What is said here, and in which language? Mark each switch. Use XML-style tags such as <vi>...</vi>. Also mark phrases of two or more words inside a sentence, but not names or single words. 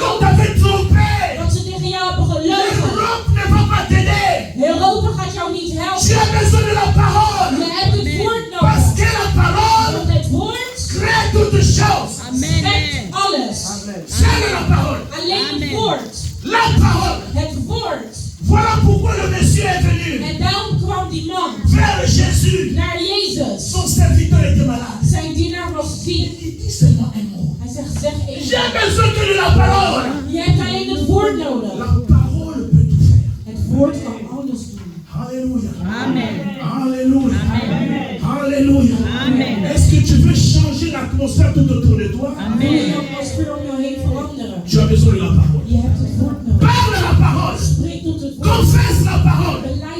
<fr>qu'on t'avait trompé.</fr> <nl>dat ze tegen jou hebben gelogen.</nl> <fr>L'Europe ne va pas t'aider.</fr> <nl>Europa gaat jou niet</nl> <fr>Tu</fr> <nl>helpen.</nl> <fr>as besoin de la parole.</fr> <nl>Je hebt het woord</nl> <fr>Parce</fr> <nl>nodig.</nl> <fr>que la parole</fr> <nl>Want het woord</nl> <fr>crée toutes choses.</fr> <nl>schrijft alles.</nl> <fr>C'est la parole.</fr> <nl>Alleen het woord.</nl> <fr>La parole.</fr> <nl>Het woord.</nl> <fr>Voilà pourquoi le Messie est venu</fr> <nl>En daarom kwam die man</nl> <fr>vers Jésus.</fr> <nl>naar Jezus.</nl> <fr>Son serviteur était malade.</fr> <nl>Zijn dienaar was ziek.</nl> <fr>Il dit seulement un mot.</fr> <nl>Hij zegt, zeg één.</nl> <fr>J'ai besoin que de la parole.</fr> <nl>Je hebt alleen het woord nodig.</nl> <fr>La parole peut tout faire.</fr> <nl>Het woord kan alles doen.</nl> <fr>Alléluia.</fr> <nl>Amen.</nl> <fr>Alléluia. Alléluia.</fr> <nl>Amen.</nl> <fr>Est-ce que tu veux changer l'atmosphère tout autour de toi?</fr> <nl>Wil je jouw atmosfeer om jou heen veranderen?</nl> <fr>Tu as besoin de la parole.</fr> <nl>Je hebt het woord nodig.</nl> <fr>Parle la parole.</fr> <nl>Spreek tot het woord.</nl> <fr>Confesse la parole.</fr>